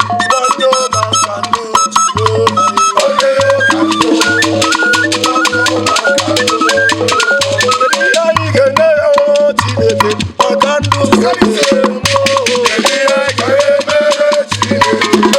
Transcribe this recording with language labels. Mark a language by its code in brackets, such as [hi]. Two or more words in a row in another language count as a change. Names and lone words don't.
[en] What no man can do. Only you can do. [ig] Kedu ihe anyị ga-eme ya, oh, Chineke, maka ndụ? Kedu ihe anyị ga-eme, Chineke?